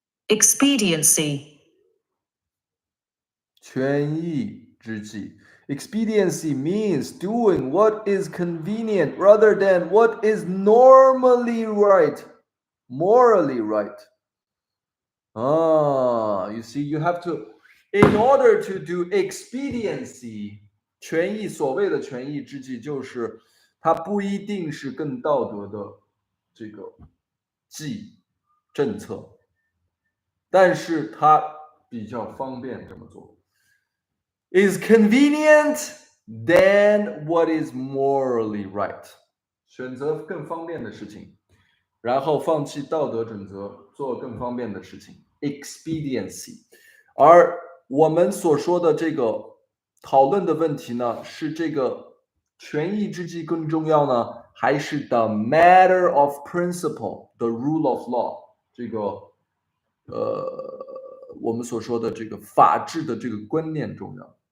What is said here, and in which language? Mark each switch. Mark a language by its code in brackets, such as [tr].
[en] Expediency. [zh] 权宜之计. [en] Expediency means doing what is convenient rather than what is normally right, morally right. You see, you have to, in order to do expediency, [zh] 权宜所谓的权宜之计，就是它不一定是更道德的这个政策。但是它比较方便这么做。 [en] Is convenient than what is morally right. [zh] 选择更方便的事情，然后放弃道德准则，做更方便的事情。 [en] Expediency。 [zh] 而我们所说的这个讨论的问题呢，是这个权宜之计更重要呢，还是 [en] the matter of principle, the rule of law [zh] 这个我们所说的这个法治的这个观念重要？